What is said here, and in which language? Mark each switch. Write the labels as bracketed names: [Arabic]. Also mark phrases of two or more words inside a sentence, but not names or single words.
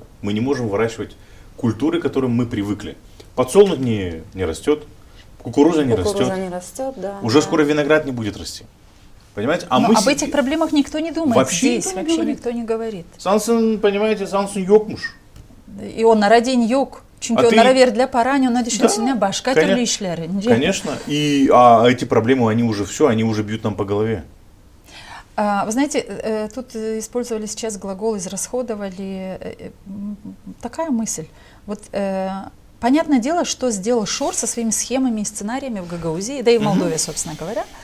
[Russian] Мы не можем выращивать культуры, к которым мы привыкли. Подсолнух не растет, кукуруза не растет. Да, уже скоро виноград не будет расти. Понимаете? Об этих проблемах никто не думает. Вообще здесь, вообще никто не говорит. Сансын, понимаете, Сансын yokmuş. И он на родине yok. [Turkish] Çünkü onlara verdiler para, onlar düşünsünler başka конечно, türlü işleri. [Russian] Конечно. И эти проблемы, они уже бьют нам по голове. Вы знаете, тут использовали сейчас глагол израсходовали. Такая мысль. Вот понятное дело, что сделал Шор со своими схемами и сценариями в Гагаузии, да и в Молдове, собственно говоря.